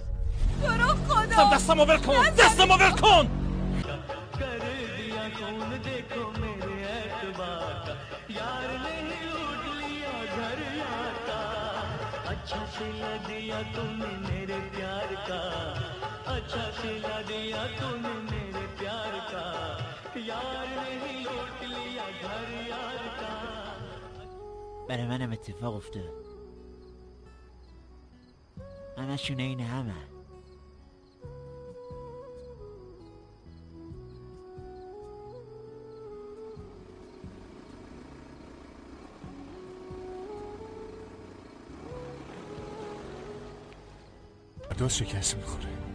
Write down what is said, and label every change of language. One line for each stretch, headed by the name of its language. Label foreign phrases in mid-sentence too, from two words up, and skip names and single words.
Persian: تو رو خدا. دستمو ول کن. دستمو ول کن.
Hindi: अच्छा सिला दिया तूने मेरे प्यार का, अच्छा सिला दिया तूने मेरे प्यार का, यार नहीं लौट लिया घर यार का.
Persian: برای منم اتفاق افتاد. همشون این همه. دوست شکست میخوره.